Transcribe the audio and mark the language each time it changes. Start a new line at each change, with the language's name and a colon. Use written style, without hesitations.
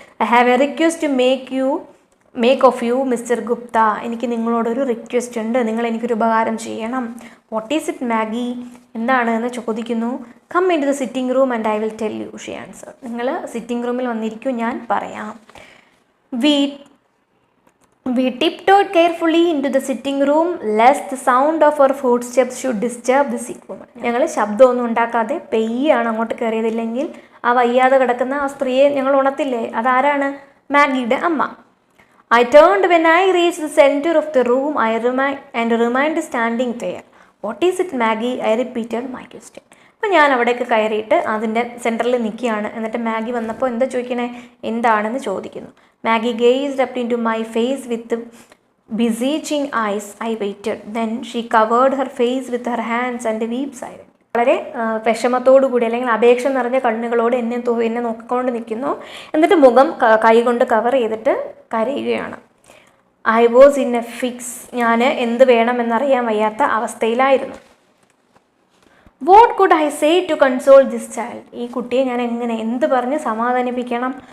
English: I have a request to make of you mister Gupta.
Malayalam: എനിക്ക് നിങ്ങളോടൊരു request ഉണ്ട്, നിങ്ങൾ എനിക്കൊരു ഉപകാരം ചെയ്യണം.
English: What is it Maggie?
Malayalam: എന്താണ് എന്ന് ചോദിക്കുന്നു.
English: Come in to the sitting room and I will tell you, she answer.
Malayalam: നിങ്ങൾ സിറ്റിംഗ് റൂമിൽ വന്നിരിക്കും, ഞാൻ പറയാം.
English: We tiptoed carefully into the sitting room lest the sound of our footsteps should disturb the sick woman.
Malayalam: ഞങ്ങൾ ശബ്ദമൊന്നും ഉണ്ടാക്കാതെ പെയ്യാണ് അങ്ങോട്ട് കയറിയതില്ലെങ്കിൽ ആ വയ്യാതെ കിടക്കുന്ന ആ സ്ത്രീയെ ഞങ്ങൾ ഉണർത്തില്ലേ, അതാരാണ്? മാഗിയുടെ അമ്മ.
English: I turned when I reached the center of the room and remained standing there. What is it, Maggie? I repeated my question.
Malayalam: അപ്പോൾ ഞാൻ അവിടേക്ക് കയറിയിട്ട് അതിൻ്റെ സെൻറ്ററിൽ നിൽക്കുകയാണ്. എന്നിട്ട് മാഗി വന്നപ്പോൾ എന്താ ചോദിക്കണേ, എന്താണെന്ന് ചോദിക്കുന്നു.
English: Maggie gazed up into my face with beseeching eyes. I waited. Then she covered her face with her hands and wept silently.
Malayalam: വളരെ വിഷമത്തോടു കൂടി അല്ലെങ്കിൽ അപേക്ഷ നിറഞ്ഞ കണ്ണുകളോട് എന്നെ നോക്കിക്കൊണ്ട് നിൽക്കുന്നു. എന്നിട്ട് മുഖം കൈകൊണ്ട് കവർ ചെയ്തിട്ട് കരയുകയാണ്.
English: I was in a fix.
Malayalam: ഞാൻ എന്ത് വേണമെന്നറിയാൻ വയ്യാത്ത അവസ്ഥയിലായിരുന്നു.
English: What could I say to console this child?
Malayalam: ഈ കുട്ടിയെ ഞാൻ എന്ത് പറഞ്ഞ് സമാധാനിപ്പിക്കണം?